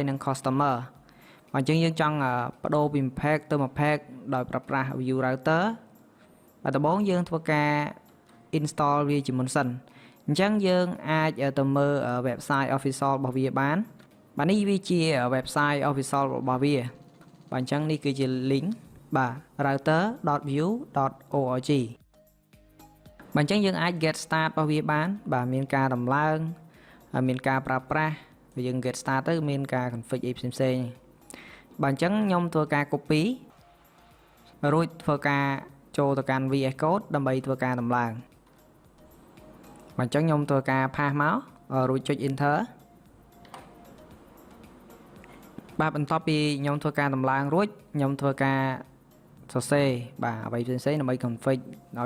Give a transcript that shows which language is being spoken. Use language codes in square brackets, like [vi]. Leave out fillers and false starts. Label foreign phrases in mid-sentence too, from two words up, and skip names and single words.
[km] និង customer បាទអញ្ចឹងយើងចង់បដូរពី pack ទៅមួយ pack ដោយប្រើប្រាស់ view router បាទដំបូងយើងធ្វើការ install វាជាមុនសិន អញ្ចឹងយើងអាចទៅមើល [en] website official [km] របស់វាបានបាទនេះវាជា [en] website official [km] របស់វាបាទអ ញ្ចឹងនេះគឺជា link បាទ router.view.org បាទអញ្ចឹងយើងអាច [en] get start [km] របស់វាបានបាទមានការដំឡើងហើយមានការប្រើប្រាស់យើង [en] get start [km] ទៅមានការ config អីផ្សេងៗបាទអញ្ចឹងខ្ញុំធ្វើការ copy រួចធ្វើការចូលទៅកាន់ VS Code ដើម្បីធ្វើការដំឡើងបាទអញ្ចឹងខ្ញុំធ្វើការ pass មករួចចុច enter បាទបន្ទាប់ពីខ្ញុំធ្វើការដំឡើងរួចខ្ញុំធ្វើការសរសេរបាទអ្វីផ្សេងៗដើម្បី config ឲ្យ